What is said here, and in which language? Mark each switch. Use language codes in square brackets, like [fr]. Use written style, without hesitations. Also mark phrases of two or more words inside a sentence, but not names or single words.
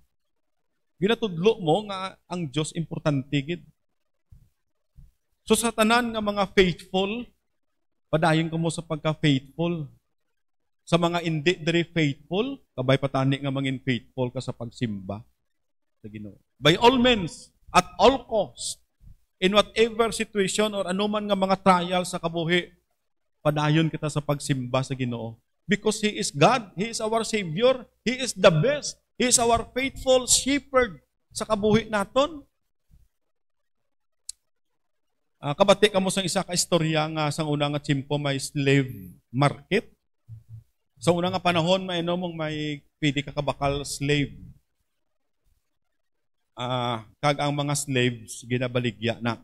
[hil] Ginatudlo mo nga ang Diyos importante gid. So sa tanan nga mga faithful, padayon ko mo sa pagka-faithful. Sa mga hindi diri faithful, kabay patani nga mangin faithful ka sa pagsimba sa Ginoo. [en] By all means, at all cost, in whatever situation or [hil] anuman nga mga trial sa kabuhi, padayon kita sa pagsimba sa Ginoo. [en] Because He is God, He is our Savior, He is the best, He is our faithful shepherd [hil] sa kabuhi naton. Kabati ka mo sa isa ka istorya nga sa una nga tiyempo may [en] slave market. [hil] Sa una nga panahon, may pwede ka kabakal slave. Kag ang mga slaves ginabaligya na.